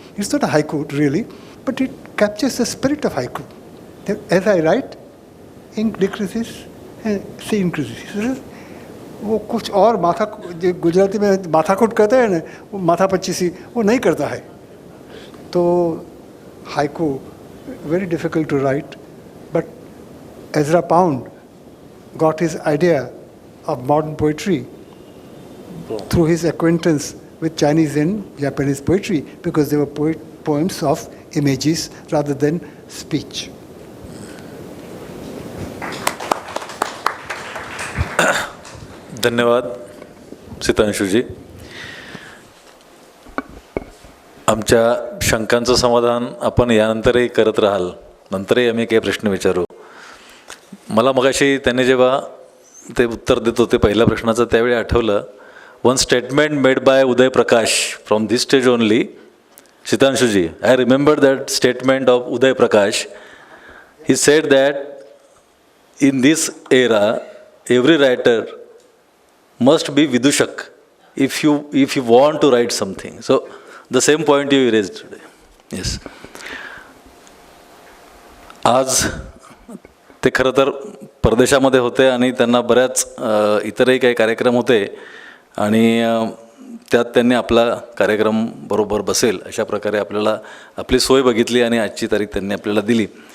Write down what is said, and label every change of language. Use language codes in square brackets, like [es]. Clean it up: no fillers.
[en] It's not a haiku really, but it captures the spirit of haiku. As I write, ink decreases and sea increases. [hi] वो कुछ और माथा, गुजराती में माथाकुट कहते हैं ना, वो माथा पच्चीसी वो नहीं करता है. [en] तो haiku, very difficult to write, but Ezra Pound got his idea of modern poetry through his acquaintance with Chinese and Japanese poetry, because they were poems of images rather than speech. [mr] धन्यवाद सीतांशुजी. आमच्या शंकांचं समाधान आपण यानंतरही करत राहाल, नंतरही आम्ही काही प्रश्न विचारू. मला मगाशी त्यांनी जेव्हा ते उत्तर देत होते पहिल्या प्रश्नाचं त्यावेळी आठवलं, [en] One statement made by Uday Prakash from this stage only. Shitanshuji, I remember that statement of Uday Prakash. He said that in this era, every writer must be vidushak if you want to write something. So the same point you raised today. Yes. [mr] आज ते खरं तर परदेशामध्ये होते आणि त्यांना बऱ्याच इतरही काही कार्यक्रम होते आणि त्यात त्यांनी आपला कार्यक्रम बरोबर बसेल अशा प्रकारे आपल्याला आपली सोय बघितली आणि आजची तारीख त्यांनी आपल्याला दिली.